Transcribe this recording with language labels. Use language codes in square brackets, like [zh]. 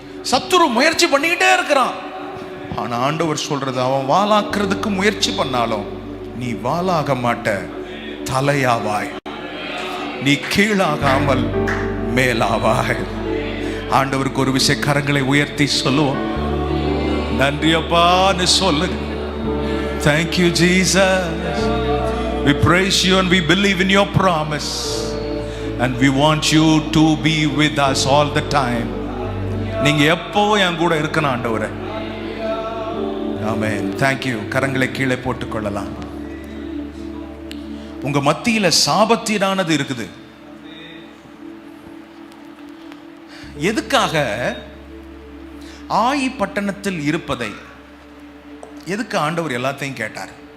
[ta] சத்துரு முயற்சி பண்ணிக்கிட்டே இருக்கிறான். ஆனா ஆண்டவர் சொல்றது, அவன் வாலாக்குறதுக்கு முயற்சி பண்ணாலும் நீ வாலாக மாட்ட, தலையாவாய். நீ கீழாகாமல் மேலாவாய். ஆண்டவருக்கு ஒரு விஷயம் கரங்களை உயர்த்தி சொல்லுவோம், நன்றி அப்பான்னு சொல்லுங்க. [en] Thank you Jesus. We praise you and we believe in your promise and we want you to be with us all the time. [ta] நீங்க எப்பவும் என் கூட இருக்கணும் ஆண்டவரே. ஆமென். [en] Thank you. [ta] கரங்களை கீழே போட்டுக் கொள்ளலாம். உங்க மத்தியில சாபத்தீடானது இருக்குது. எதுக்காக ஆயி பட்டணத்தில் இருப்பதை எதுக்கு ஆண்டவர் எல்லாத்தையும் கேட்டார்?